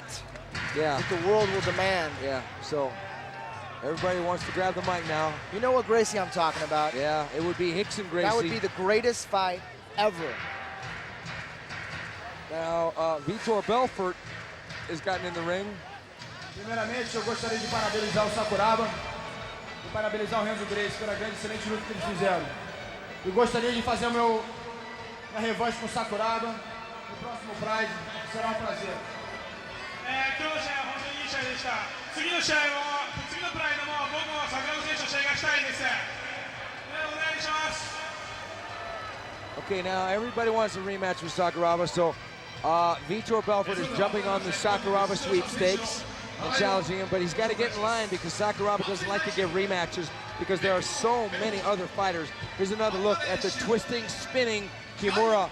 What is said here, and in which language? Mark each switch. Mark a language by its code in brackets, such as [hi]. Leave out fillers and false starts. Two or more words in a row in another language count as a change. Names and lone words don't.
[en] Yeah, that the world will demand. yeah, so everybody wants to grab the mic now. You know what Gracie I'm talking about. Yeah, it would be Hickson Gracie. That would be the greatest fight ever. Now, Vitor Belfort has gotten in the ring. [pt] Primeiramente, eu gostaria de parabenizar o Sakuraba e parabenizar o Renzo Gracie pela grande excelente luta que eles fizeram. Eu gostaria de fazer minha revanche com o Sakuraba no próximo Pride. Será um prazer. [ja] 今日の試合は本当にいい試合でした。次の試合も、次のプライドも僕も桜庭選手と試合がしたいです。お願いします。 [en] Okay, now everybody wants a rematch with Sakuraba, so Vitor Belfort is jumping on the Sakuraba sweepstakes and challenging him, but he's got to get in line because Sakuraba doesn't like to give rematches because there are so many other fighters. Here's another look at the twisting, spinning Kimura.